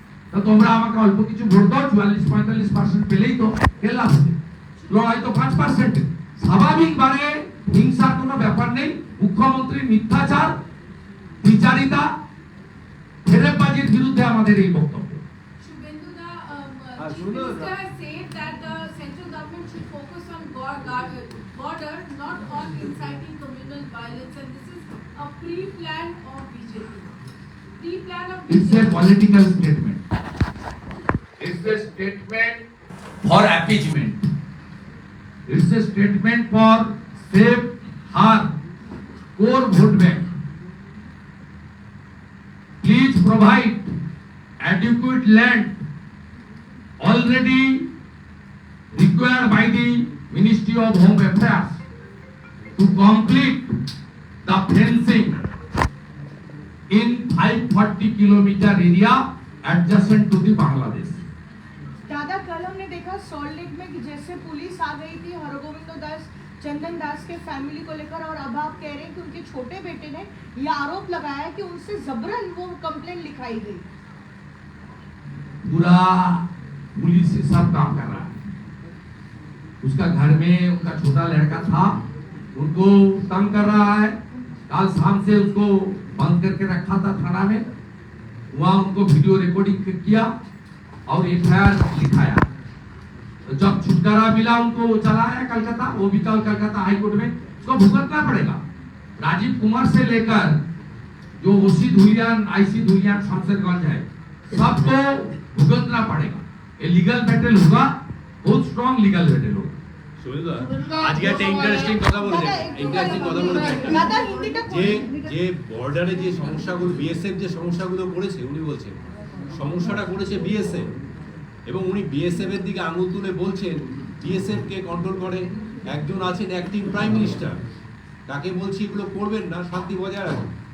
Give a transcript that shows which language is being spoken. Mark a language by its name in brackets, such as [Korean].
[Bangla] তা তোমরা আমাকে অল্প কিছু ভোট দাও, 44-45% পেলেই তো খেলা হবে, লড়াই তো 5%। স্বাভাবিকভাবে হিংসার কোনো ব্যাপার নেই। মুখ্যমন্ত্রীর মিথ্যাচার, বিচারিতা, ফেরেববাজির বিরুদ্ধে আমাদের এই বক্তব্য। [English] Shubhendu, the Shubhendu, Chief Minister has said that the central government should focus on border, not on inciting communal violence, and this is a pre-plan of BJP. Pre-plan of It's a political statement. It's a statement for appeasement. It's a statement for save her core vote bank. Please provide adequate land already required by the Ministry of Home Affairs to complete the fencing in 540 kilometer area adjacent to the Bangladesh. [Hindi] दादा कल हमने देखा salt lake में कि जैसे police आ गई थी हरगोविंद दास चंदन दास के फैमिली को लेकर, और अब आप कह रहे हैं कि उनके छोटे बेटे ने ये आरोप लगाया कि उनसे जबरन वो कंप्लेंट लिखाई गई। पूरा पुलिस से सब काम कर रहा है। उसका घर में उनका छोटा लड़का था, उनको तंग कर रहा है। कल शाम से उसको बंद करके रखा था थाना में, वहां उनको वीडियो रिकॉर्डिंग किया और एफआईआर लिखाया। तो जब छुटकारा मिला उनको, वो चला आया कलकत्ता, वो भी कल कलकत्ता हाई कोर्ट में उसको भुगतना पड़ेगा। राजीव कुमार से लेकर जो ओसी धुलियान, आईसी धुलियान, शमशेरगंज है, सबको भुगतना पड़ेगा। ये लीगल बैटल होगा, बहुत स्ट्रॉन्ग लीगल बैटल होगा। [Bangla] আজকে একটা ইন্টারেস্টিং কথা বলেছেন, ইন্টারেস্টিং কথা বলেছেন [Hindi] दादा हिंदी तक [Bangla] যে যে বর্ডারে যে সমস্যাগুলো বিএসএফ যে সমস্যাগুলো করেছে, উনি বলছেন সমস্যাটা করেছে বিএসএফ, এবং উনি বিএসএফ এর দিকে আঙুল তুলে বলছেন বিএসএফ কে কন্ট্রোল করে একজন আছেন অ্যাক্টিং প্রাইম মিনিস্টার, তাকে বলছি এগুলো করবেন না, শান্তি বজায় রাখুন।